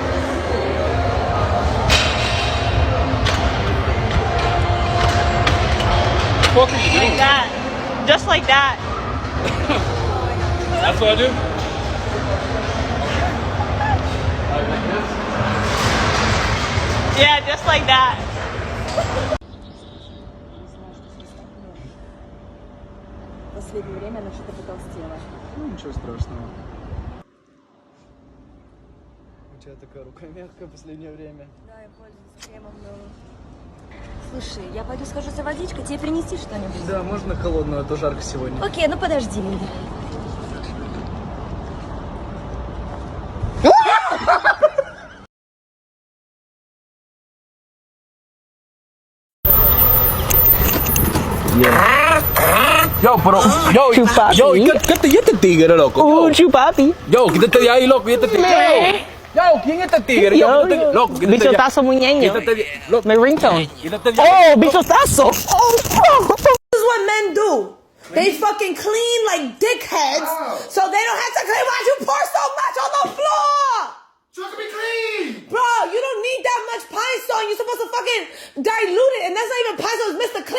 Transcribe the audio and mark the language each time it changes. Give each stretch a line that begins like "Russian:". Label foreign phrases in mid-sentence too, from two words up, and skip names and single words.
English: What are you Like doing? that. Just like that. That's what I do? Yeah, just like that.
Russian: Последнее время она что-то потолстела. Ну, ничего страшного. У тебя такая рука мягкая в последнее время. Да, я пользуюсь кремом новым. Слушай, я пойду схожу за водичкой, тебе принести что-нибудь? Да, можно холодную, а то жарко сегодня. Окей, ну подожди меня.
Spanish: Yo, pero, ¿qué este tigre, loco? chupapi. Yo, quítate de ahí, loco, y este tigre. Yo, ¿quién es este tigre? Yo, loco, quítate de ahí. Bichotazo muñeño. Quítate de ahí, loco.
English: My ringtone.
Spanish: Quítate de ahí. Oh, bichotazo.
English: This is what men do. They fucking clean like dickheads, so they don't have to clean. Why'd you pour so much on the floor? So it can be clean. Bro, you don't need that much pine stone. You're supposed to fucking dilute it, and that's not even pine stone, it's Mr.